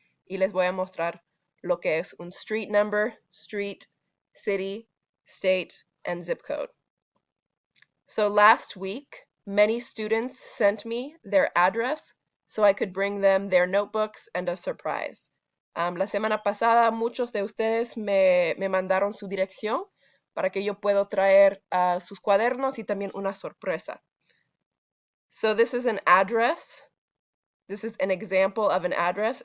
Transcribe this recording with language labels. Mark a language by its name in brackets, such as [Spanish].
[Spanish] Y les voy a mostrar lo que es un [English] street number, street, city, state, and zip code. So last week, many students sent me their address so I could bring them their notebooks and a surprise. [Spanish] La semana pasada, muchos de ustedes me mandaron su dirección para que yo pueda traer sus cuadernos y también una sorpresa. [English] So this is an address. This is an example of an address.